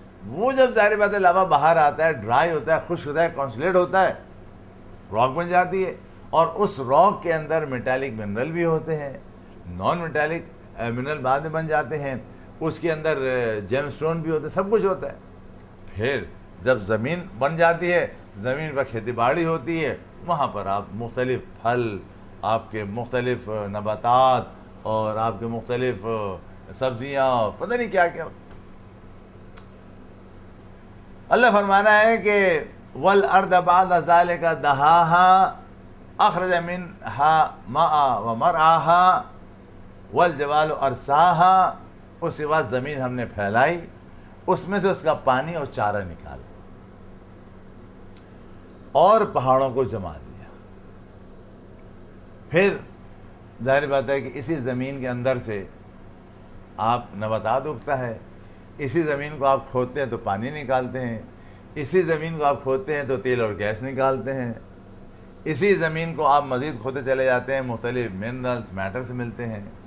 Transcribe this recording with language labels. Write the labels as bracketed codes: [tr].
[ur] وہ جب ظاہر بات ہے لاوا باہر آتا ہے, ڈرائی ہوتا ہے, خشک ہوتا ہے, کانسولیٹ ہوتا ہے, راک بن جاتی ہے, اور اس راک کے اندر میٹالک منرل بھی ہوتے ہیں, نان میٹالک منرل بعد میں بن جاتے ہیں, اس کے اندر جیم سٹون بھی ہوتے ہیں, سب کچھ ہوتا ہے. پھر جب زمین بن جاتی ہے, زمین پر کھیتی باڑی ہوتی ہے, وہاں پر آپ مختلف پھل, آپ کے مختلف نباتات اور آپ کے مختلف سبزیاں، پتہ نہیں کیا کیا. [ar] اللہ فرمانا ہے کہ والارض بعد ذلك دحاها اخرج منها ماءها ومرعاها والجبال ارساها. [ur] اس کے بعد زمین ہم نے پھیلائی، اس میں سے اس کا پانی اور چارہ نکالا اور پہاڑوں کو جما دیا. پھر ظاہر بات ہے کہ اسی زمین کے اندر سے آپ نباتات اگتا ہے، اسی زمین کو آپ کھودتے ہیں تو پانی نکالتے ہیں، اسی زمین کو آپ کھودتے ہیں تو تیل اور گیس نکالتے ہیں، اسی زمین کو آپ مزید کھودتے چلے جاتے ہیں، مختلف منرلز میٹرز ملتے ہیں.